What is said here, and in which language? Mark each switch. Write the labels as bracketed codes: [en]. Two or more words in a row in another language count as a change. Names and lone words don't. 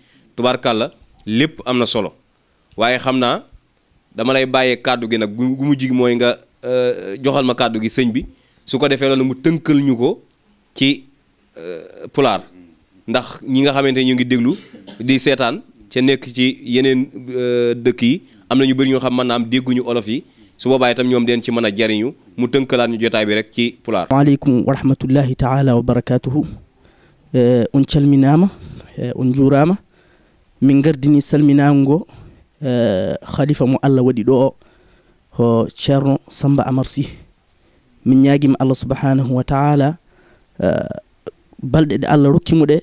[wo] tubaarkàlla lépp am na solo waaye xam naa dama lay bàyyee kàddu gi nag gu mujj gi mooy nga joxal ma kàddu gi sëñ bi su ko defee loolu mu tënkal ñu ko ci pulaar ndax ñi nga xamante ñu ngi déglu di seetaan ca nekk ci yeneen dëkk yi am na ñu bëri ñoo xam mën naa am dégguñu olof yi su boobaa itam ñoom den ci mën a jariñu mu tënkalaat ñu jotaay bi rek ci pulaar. [ar] وعليكم و رحمة الله تعالى و بركاته [ff] on calminaama on juuraama min gardini salminaango ngo khalifa mo Allah wadi do ho Thierno Samba Amar Sy min ñaagima [ar] الله سبحانه و تعالى [ff] balde de Allah rokkimo de